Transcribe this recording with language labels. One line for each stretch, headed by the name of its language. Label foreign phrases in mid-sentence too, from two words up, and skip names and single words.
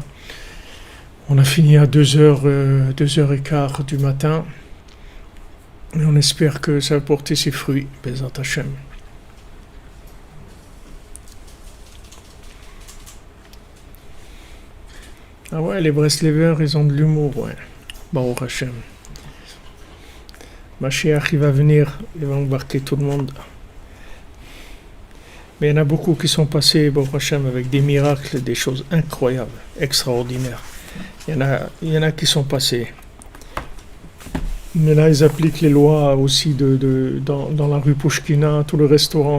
French: On a fini à 2h, 2h15 du matin. Et on espère que ça va porter ses fruits.
Hebrew: בעזרת השם.
French: Ah ouais, les Breslevers, ils ont de l'humour, ouais.
Hebrew: ברוך השם.
French: Mashiach, il va venir, il va embarquer tout le monde. Mais il y en a beaucoup qui sont passés,
Hebrew: ברוך השם,
French: avec des miracles, des choses incroyables, extraordinaires. Il y en a qui sont passés. Mais là, ils appliquent les lois aussi dans la rue Pouchkina, tous les restaurants.